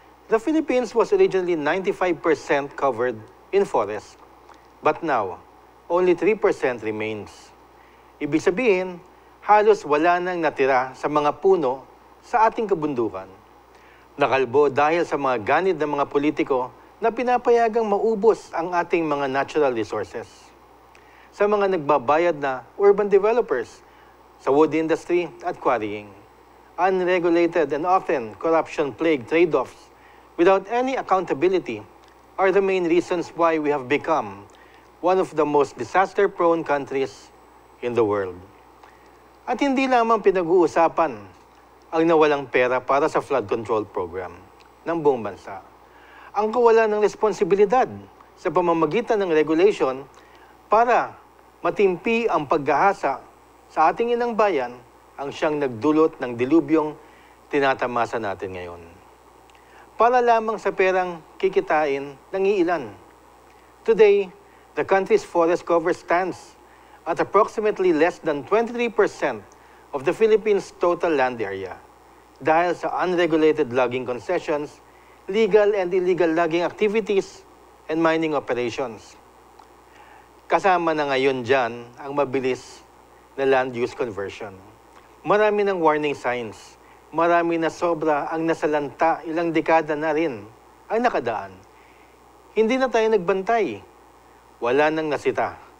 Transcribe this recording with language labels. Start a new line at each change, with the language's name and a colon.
English: The Philippines was originally 95% covered in forest, but now, only 3% remains.
Filipino: Ibig sabihin, halos wala nang natira sa mga puno sa ating kabundukan. Nakalbo dahil sa mga ganid ng mga politiko na pinapayagang maubos ang ating mga natural resources. Sa mga nagbabayad na
English: urban developers, sa wood industry at quarrying, unregulated and often corruption-plagued trade-offs without any accountability are the main reasons why we have become one of the most disaster-prone countries in the world.
Filipino: At hindi lamang pinag-uusapan ang nawalang pera para sa flood control program ng buong bansa. Ang kawalan ng responsibilidad sa pamamagitan ng regulation para matimpi ang paggahasa sa ating inang bayan ang siyang nagdulot ng dilubyong tinatamasa natin ngayon. Para lamang sa perang kikitain ng iilan.
English: Today, the country's forest cover stands at approximately less than 23% of the Philippines' total land area
Filipino: dahil sa
English: unregulated logging concessions, legal and illegal logging activities, and mining operations.
Filipino: Kasama na ngayon dyan ang mabilis na land use conversion. Marami ng warning signs, marami na sobra ang nasalanta, ilang dekada na rin ang nakadaan. Hindi na tayo nagbantay, wala nang nasita.